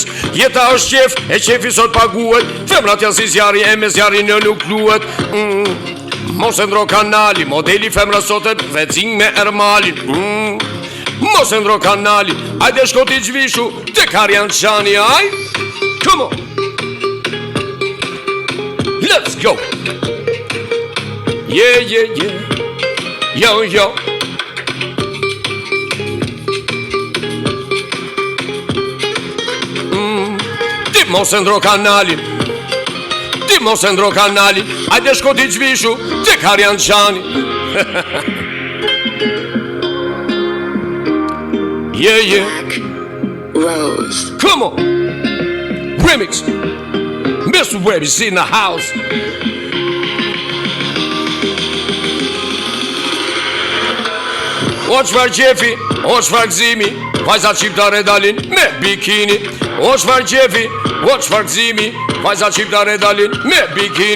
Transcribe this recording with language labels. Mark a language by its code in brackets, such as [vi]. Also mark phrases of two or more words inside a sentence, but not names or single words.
[sq] Jeta është qef, e qefi sot paguet, femrat janë si zjari, e me zjari në nuk luet. Mos e ndro kanali, modeli femra sotet vecin me Ermalin. Mos e ndro kanali, ajde shkoti gjvishu, te Karjan Qani, aj. [en] Come on. Let's go. Yeah, yeah, yeah. Yo, yo. [sq] Ti mos e ndro kanalin, ti mos e ndro kanalin, ajde shko t'i gjvishu, te Karjan Qani. [en] Yeah, yeah. Rose. Come on. Remix. Mr. Webby's in the house. [sq] O qfar qefi, o qfar gzimi, vajzat shqiptare dalin me bikini. O qfar qefi, o qfar gzimi, vajzat shqiptare dalin me bikini.